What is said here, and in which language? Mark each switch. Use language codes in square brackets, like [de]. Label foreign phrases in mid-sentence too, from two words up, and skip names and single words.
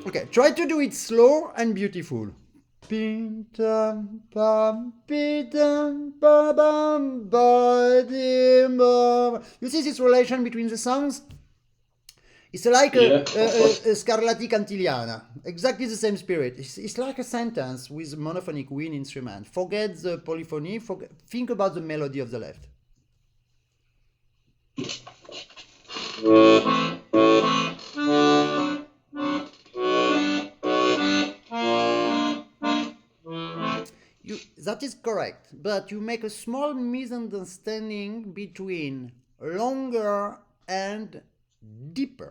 [en] try to do it slow and beautiful. Pim, tam, pam, pidam, ba, bam, ba, dim, ba. You see this relation between the songs? It's like a Scarlatti Cantillana, exactly the same spirit. It's like a sentence with a monophonic wind instrument. Forget the polyphony, think about the melody of the left. That is correct, but you make a small misunderstanding between longer and deeper.